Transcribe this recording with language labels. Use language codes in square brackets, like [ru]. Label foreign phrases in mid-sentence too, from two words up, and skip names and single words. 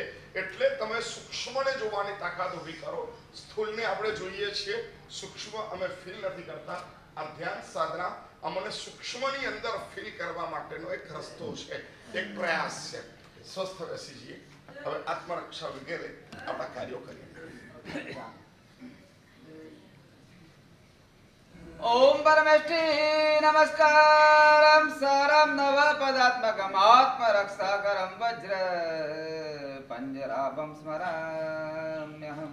[gu] એટલે તમે સૂક્ષ્મને જોવાની તાકાત ઊભી કરો. સ્થૂળને આપણે જોઈએ છીએ, સૂક્ષ્મ અમે ફીલ નથી કરતા. આ ધ્યાન સાધના અમને સૂક્ષ્મની અંદર ફીલ કરવા માટેનો એક રસ્તો છે, એક પ્રયાસ છે. સ્વસ્થ બેસી જઈએ. હવે આત્મરક્ષા વગેરે આપણા કાર્યો કરીએ. [sa] ओम परमेष्टि नमस्कारम सारम नव पदात्मकम आत्मरक्षाकरम वज्र पंजराभम स्मराम्यहम.